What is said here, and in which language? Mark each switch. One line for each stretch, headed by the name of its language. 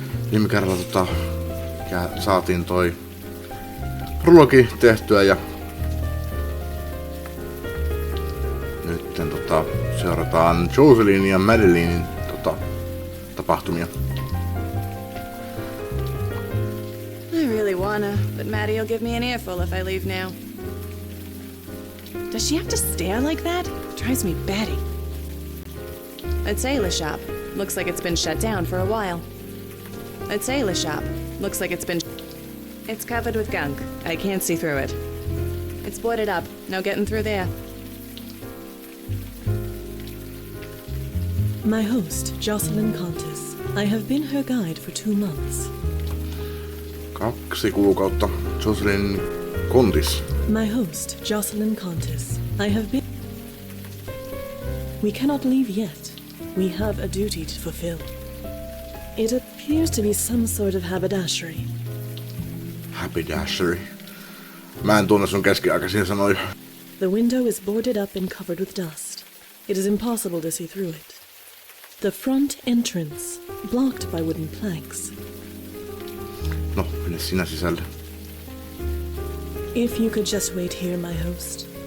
Finnish: Viime kerralla saatiin toi prologi tehtyä ja nyt seurataan Jocelyn ja Madeleinin tapahtumia.
English: I really wanna, but Maddie'll give me an earful if I leave now. Does she have to stare like that? Drives me batty. That sailor shop. Looks like it's been shut down for a while. That sailor shop. Looks like it's been... It's covered with gunk. I can't see through it. It's boarded up. No getting through there. My host, Jocelyn Contis. I have been her guide for 2 months.
Finnish: 2 kuukautta. Jocelyn Contis.
English: My host, Jocelyn Contis. I have been... We cannot leave yet. We have a duty to fulfill. It appears to be some sort of haberdashery. Haberdashery.
Finnish: Mä en tunne sun keskiaikaisia sanoja.
English: The window is boarded up and covered with dust. It is impossible to see through it. The front entrance, blocked by wooden planks.
Finnish: No, mene sinä sisälle.
English: If you could just wait here, my host.